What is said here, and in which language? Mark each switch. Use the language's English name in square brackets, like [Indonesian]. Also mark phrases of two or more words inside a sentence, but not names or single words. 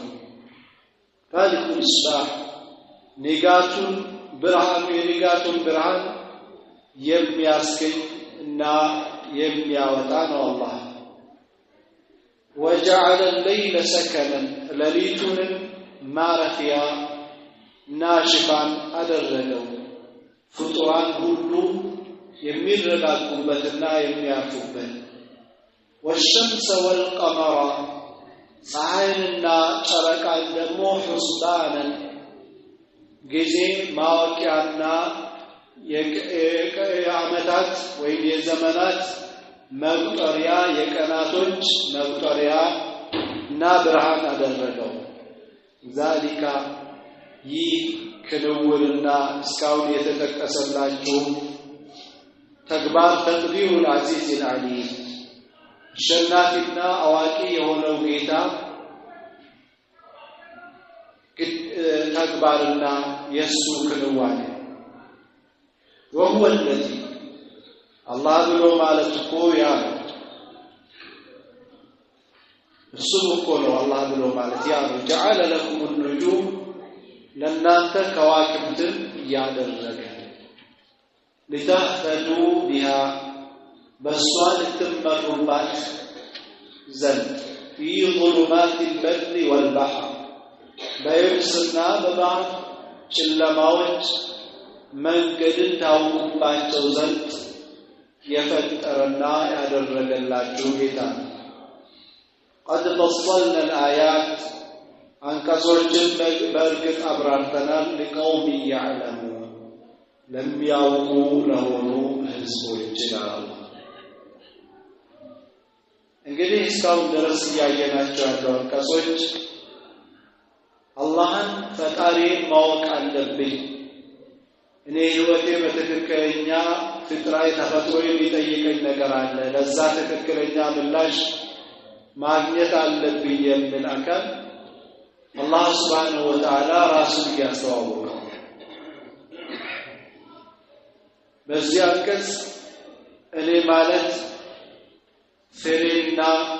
[Arabic] فالق الإصباح [Amharic] ንጋቱን ብርሃን የሚያስገኝ እና የሚያወጣ ነው አላህ። [Arabic] وجعل الليل سكنا [Amharic] ሌሊቱን ማረፊያ እና ሽፋን አደረገው ፍጡራን ሁሉ የሚረጋጉበትና የሚያርፉበት። [Arabic] والشمس والقمر [Amharic] ፀሐይንና ጨረቃን ደግሞ ሑስባናን ጊዜ ማወቂያና የዓመታት ወይም የዘመናት መቁጠሪያ የቀናቶች መቁጠሪያ እና ብርሃን አደረገው። ዛሊካ ይህ ክንውንና እስካሁን የተጠቀሰላችሁ ተግባር [Arabic] تقدير العزيز العليم [Amharic] አሸናፊና አዋቂ የሆነው ጌታ ተግባርና የሱ ክንዋኔ። [Arabic] وهو الذي الله [Amharic] ብሎ ማለት እኮ ያ እሱ እኮ ነው አላህ ብሎ ማለት ያ ነው። [Arabic] جعل لكم النجوم [Amharic] ለእናንተ ከዋክብትን ያደረገ [Arabic] لتهتدوا بها [Amharic] በሷ ልትመሩባት ዘንድ [Arabic] في ظلمات البر والبحر [Amharic] በየብስና በባህር ጨለማዎች መንገድን ታውቁባቸው ዘንድ የፈጠረና ያደረገላችሁ ጌታ ነው። [Arabic] قد فصلنا الآيات [Amharic] አንቀጾችን በእርግጥ አብራርተናል [Arabic] لقوم يعلمون [Amharic] ለሚያውቁ ለሆኑ ህዝቦች ይላል። እንግዲህ እስካሁን ድረስ ያየናቸው ያለው አንቀጾች አላህን ፈጣሪ ማወቅ አለብኝ፣ እኔ ህይወቴ በትክክለኛ ፍጥራዊ ተፈጥሮ የሚጠይቀኝ ነገር አለ፣ ለዛ ትክክለኛ ምላሽ ማግኘት አለብኝ የሚል አካል አላህ [Arabic] سبحانه وتعالى [Amharic] ራሱን ያስተዋወቀው በዚህ አንቀጽ እኔ ማለት ፍሬና